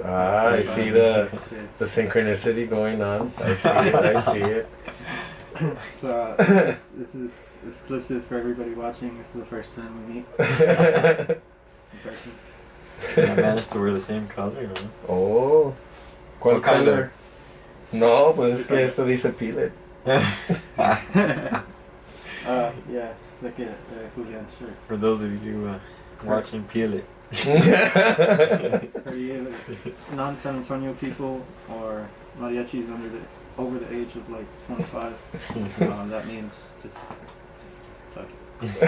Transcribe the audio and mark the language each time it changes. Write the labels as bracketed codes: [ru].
[en] I see the synchronicity going on. I see it. So this is exclusive for everybody watching. This is the first time we meet in person. I managed to wear the same color. Huh? [es] Oh. ¿Cuál [en] What kind color? [es] No, pues es que esto dice Pilet. [en] Yeah, look at Julian's shirt. For those of you watching, peel it. For you non-San Antonio people or mariachis over the age of like 25, that means just fuck it.